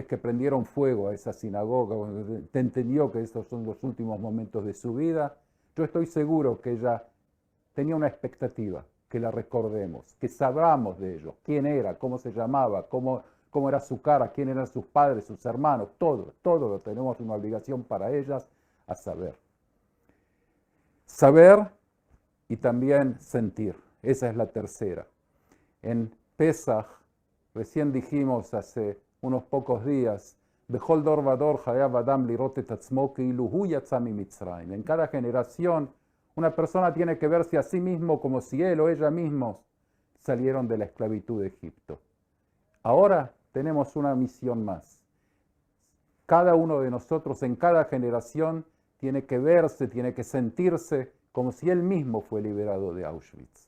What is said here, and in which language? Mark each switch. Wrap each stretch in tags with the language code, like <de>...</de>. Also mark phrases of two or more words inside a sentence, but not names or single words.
<es>que prendieron fuego a esa sinagoga, cuando entendió que esos son los últimos momentos de su vida, yo estoy seguro que ella tenía una expectativa, que la recordemos, que sabramos de ellos, quién era, cómo se llamaba, cómo era su cara, quién eran sus padres, sus hermanos, todo lo tenemos una obligación para ellas a saber. Saber y también sentir, esa es la tercera. En Pesaj, recién dijimos hace unos pocos días,</es> <he>בכל דור ודור חייב אדם לראות את עצמו כאילו הוא יצא ממצרים.</he> <es>En cada generación, una persona tiene que verse a sí mismo como si él o ella mismos salieron de la esclavitud de Egipto. Ahora tenemos una misión más. Cada uno de nosotros en cada generación tiene que verse, tiene que sentirse como si él mismo fue liberado de Auschwitz.</es>